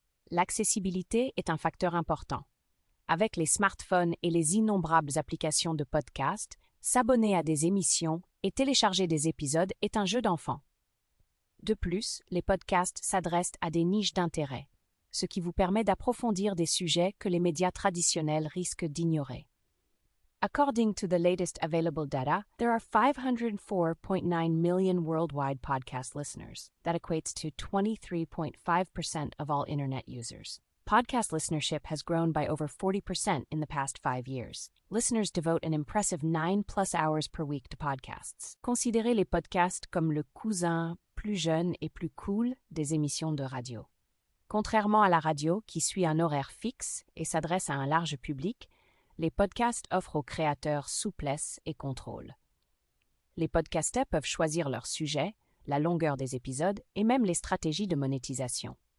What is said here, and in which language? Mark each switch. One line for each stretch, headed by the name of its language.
French: L'accessibilité est un facteur important. Avec les smartphones et les innombrables applications de podcasts, s'abonner à des émissions et télécharger des épisodes est un jeu d'enfant. De plus, les podcasts s'adressent à des niches d'intérêt, ce qui vous permet d'approfondir des sujets que les médias traditionnels risquent d'ignorer.
English: According to the latest available data, there are 504.9 million worldwide podcast listeners. That equates to 23.5% of all internet users. Podcast listenership has grown by over 40% in the past 5 years. Listeners devote an impressive 9+ hours per week to podcasts.
French: Considérez les podcasts comme le cousin plus jeune et plus cool des émissions de radio. Contrairement à la radio qui suit un horaire fixe et s'adresse à un large public, les podcasts offrent aux créateurs souplesse et contrôle. Les podcasteurs peuvent choisir leur sujet, la longueur des épisodes et même les stratégies de monétisation.